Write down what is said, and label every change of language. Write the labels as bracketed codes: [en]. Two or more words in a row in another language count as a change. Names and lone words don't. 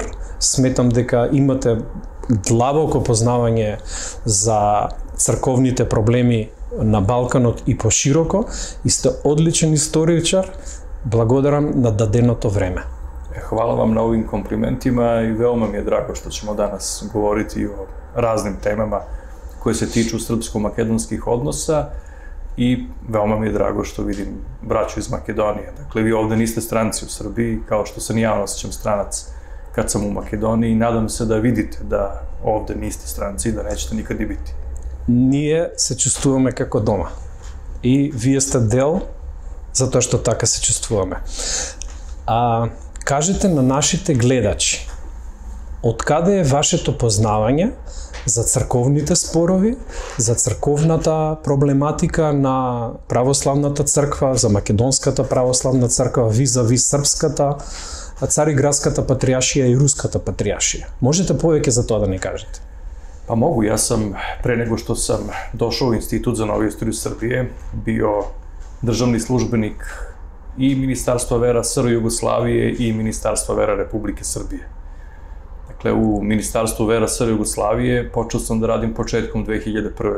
[mk] Сметам дека имате длабоко познавање за црковните проблеми на Балканот и пошироко и сте одличен историчар. Благодарам на даденото време. [sr] Хвала вам на овим комплиментима и веома ми е драго што ćemo данас говорити о разним темама koje se tiču srpsko-makedonskih odnosa i veoma mi je drago što vidim braću iz Makedonije. Dakle, vi ovde niste stranci u Srbiji, kao što se ni ja osjećam stranac kad sam u Makedoniji i nadam se da vidite da ovde niste stranci i da nećete nikad i biti. [mk] Ние се чувствуваме како дома и вие сте дел затоа што така се чувствуваме. Кажете на нашите гледачи, откаде е вашето познавање за црковните спорови, за црковната проблематика на православната црква, за македонската православна црква визави српската, цариградската патријаршија и руската патријаршија. Можете повеќе за тоа да ни кажете? [sr] Pa mogu, ja sam pre nego što sam došao u Institut za novu istoriju Srbije bio državni službenik i Ministarstva vera SR Jugoslavije i Ministarstva vera Republike Srbije. Dakle, u Ministarstvu vera SR Jugoslavije počeo sam da radim početkom 2001.